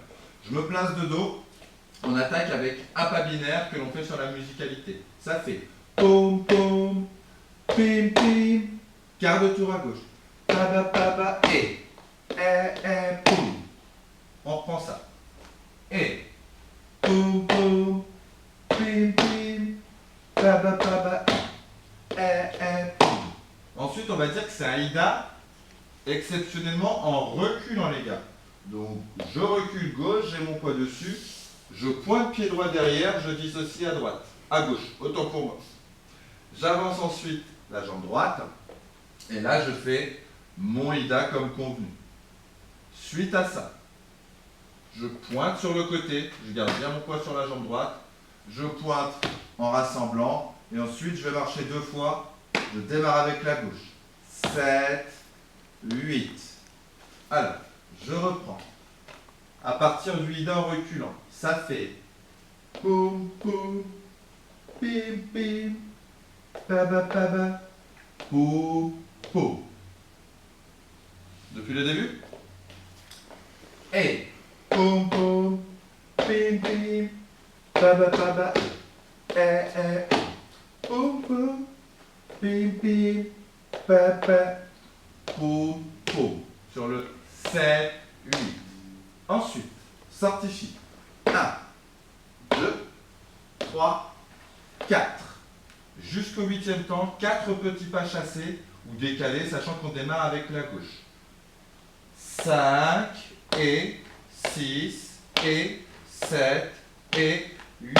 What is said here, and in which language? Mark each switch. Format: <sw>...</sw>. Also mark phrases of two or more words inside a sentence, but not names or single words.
<fr>Je me place de dos. On attaque avec un pas binaire que l'on fait sur la musicalité. Ça fait pom pom, pim pim, quart de tour à gauche. Paba paba et poum. On reprend ça. Et poum poum, pim pim, paba paba poum. Ensuite, on va dire que c'est un ida exceptionnellement en reculant, les gars. Donc, je recule gauche, j'ai mon poids dessus. Je pointe pied droit derrière, je dissocie à droite, à gauche, autant pour moi. J'avance ensuite la jambe droite, et là je fais mon ida comme convenu. Suite à ça, je pointe sur le côté, je garde bien mon poids sur la jambe droite, je pointe en rassemblant, et ensuite je vais marcher 2 fois, je démarre avec la gauche. 7, 8. Alors, je reprends. À partir du ida en reculant, ça fait poum poum, pim pim, paba paba, poum poum. Depuis le début. Et poum poum, pim pim, paba paba, poum poum, pim pim, papa, poum poum. Sur le 7, 8. Ensuite, sortifie. 1, 2, 3, 4. Jusqu'au 8e temps, 4 petits pas chassés ou décalés, sachant qu'on démarre avec la gauche. 5 et 6 et 7 et 8.</fr>